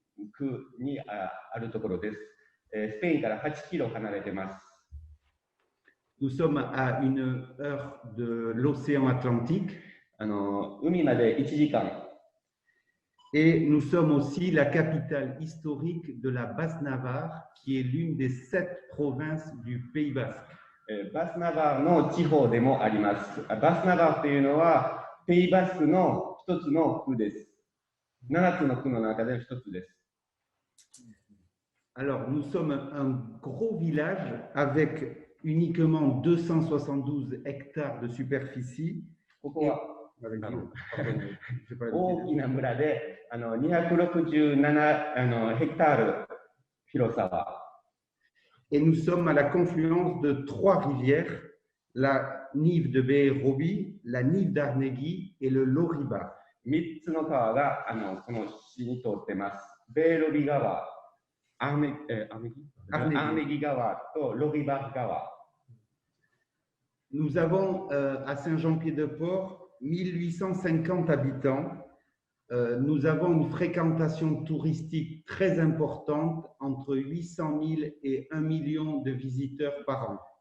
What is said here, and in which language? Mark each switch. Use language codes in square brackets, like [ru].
[ja] 区にあるところです。スペインから8キロ離れています。 [fr] Nous sommes à une heure de l'océan Atlantique. [ja] 海まで1時間。 [fr] Et nous sommes aussi la capitale historique de la Basse-Navarre, qui est l'une des 7 provinces du Pays Basque. [ja] バスナバーの地方でもあります。バスナバーというのは、ペイバスクの一つの区です。 7つの区の中での一つです。 [fr] Alors, nous sommes un gros village avec uniquement 272 hectares de superficie. [ja] ここは大きな村で267ヘクタール広さは。 [fr] Et nous sommes à la confluence de 3 rivières, la Nive de Berobi, la Nive d'Arnegui et le Loriba. [ja] 3つの川がこの市に通っています。ベーロビ川、アーネギ川とロリバ川。 [fr] Nous avons à Saint-Jean-Pied-de-Port 1850 habitants. Nous avons une fréquentation touristique très importante, entre 800 000 et 1 million de visiteurs par an.